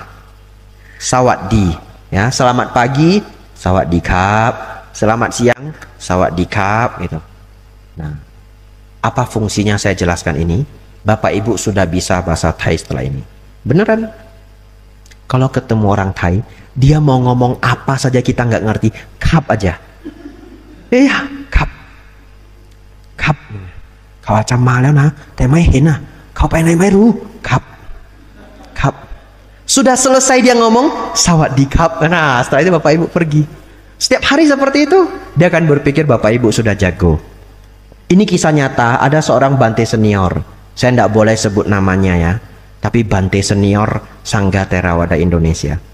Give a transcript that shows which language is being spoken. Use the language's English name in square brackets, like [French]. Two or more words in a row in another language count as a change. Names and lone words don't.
[Indonesian] Sawaddi, ya, selamat pagi, sawadikap, selamat siang, sawadikap gitu. Nah, apa fungsinya saya jelaskan ini? Bapak Ibu sudah bisa bahasa Thai setelah ini. Beneran? Kalau ketemu orang Thai, dia mau ngomong apa saja kita nggak ngerti, kap aja. Iya, kap. [Thai] เขาอาจจะมาแล้วนะแต่ไม่เห็นนะเขาไปไหนไม่รู้ครับครับ. [Indonesian] Sudah selesai dia ngomong sawadikap. Nah setelah itu bapak ibu pergi. Setiap hari seperti itu dia akan berpikir bapak ibu sudah jago. Ini kisah nyata. Ada seorang bante senior, saya tidak boleh sebut namanya ya, tapi bante senior Sangga Theravada Indonesia.